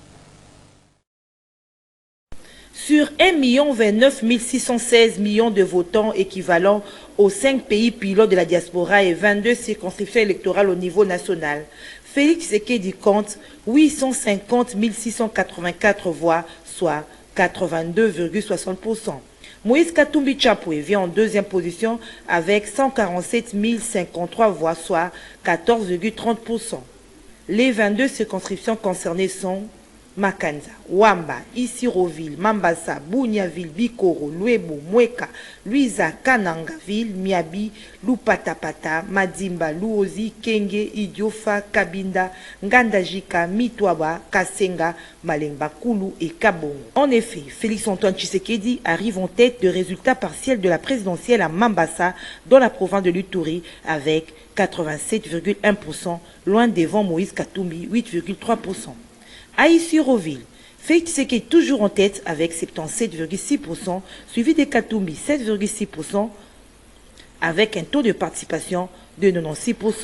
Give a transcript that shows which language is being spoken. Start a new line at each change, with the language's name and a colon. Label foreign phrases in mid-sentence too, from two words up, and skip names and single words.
French: Sur 1,29 616 millions de votants équivalents aux 5 pays pilotes de la diaspora et 22 circonscriptions électorales au niveau national, Félix Tshisekedi compte 850 684 voix, soit 82,60%. Moïse Katumbi Chapoué vient en 2e position avec 147 053 voix, soit 14,30%. Les 22 circonscriptions concernées sont Makanza, Wamba, Isiroville, Mambasa, Bunyaville, Bikoro, Luebo, Mweka, Luiza, Kanangaville, Miabi, Lupatapata, Madimba, Luozi, Kenge, Idiofa, Kabinda, Ngandajika, Mitwaba, Kasenga, Malemba, Kulu et Kabongo. En effet, Félix Antoine Tshisekedi arrive en tête de résultats partiels de la présidentielle à Mambasa, dans la province de l'Uturi, avec 87,1%, loin devant Moïse Katumbi, 8,3%. À Isiroville, Félix Tshisekedi toujours en tête avec 77,6%, suivi de Katumbi 7,6%, avec un taux de participation de 96%.